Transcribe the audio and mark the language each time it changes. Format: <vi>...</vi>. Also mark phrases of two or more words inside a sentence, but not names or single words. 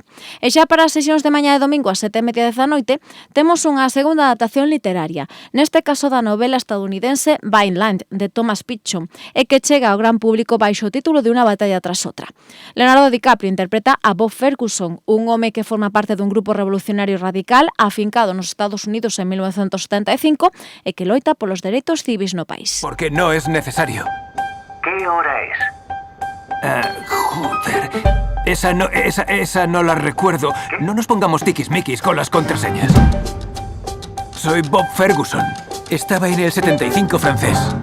<gl>E xa para as sesións de mañá e domingo ás 7:30 da noite temos unha segunda adaptación literaria, neste caso da novela estadounidense Vineland de Thomas Pynchon e que chega ao gran público baixo o título de Una batalla tras outra. Leonardo DiCaprio interpreta a Bob Ferguson, un home que forma parte dun grupo revolucionario radical afincado nos Estados Unidos en 1975 e que loita polos dereitos civis no país.</gl> <es>Porque no es necesario. ¿Qué hora es? Joder. Esa no la recuerdo. ¿Qué? No nos pongamos tiquismiquis con las contraseñas. Soy Bob Ferguson. Estaba en el 75 francés.</es>